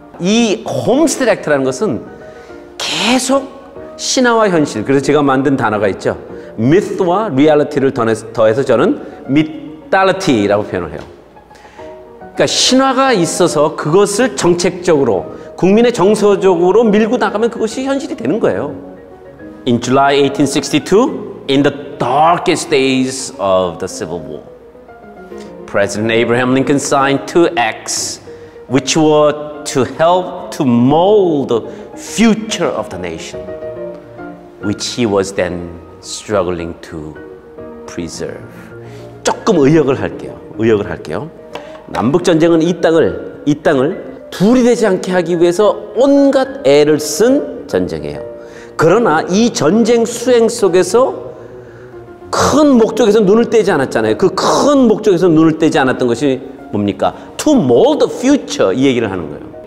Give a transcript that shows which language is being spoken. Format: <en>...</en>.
<ko>이 홈스테드 액트라는 것은 계속 신화와 현실, 그래서 제가 만든 단어가 있죠. myth와 reality를 더해서 저는 mythality라고 표현을 해요. 그러니까 신화가 있어서 그것을 정책적으로 국민의 정서적으로 밀고 나가면 그것이 현실이 되는 거예요.</ko> <en>In July 1862, in the darkest days of the Civil War, President Abraham Lincoln signed 2 acts which were to help to mold the future of the nation, which he was then struggling to preserve.</en> <ko>조금 의역을 할게요. 남북전쟁은 이 땅을 둘이 되지 않게 하기 위해서 온갖 애를 쓴 전쟁이에요. 그러나 이 전쟁 수행 속에서 큰 목적에서 눈을 떼지 않았잖아요. 그 큰 목적에서 눈을 떼지 않았던 것이 뭡니까?</ko> <en>To mold the future,</en> <ko>이 얘기를 하는 거예요.</ko>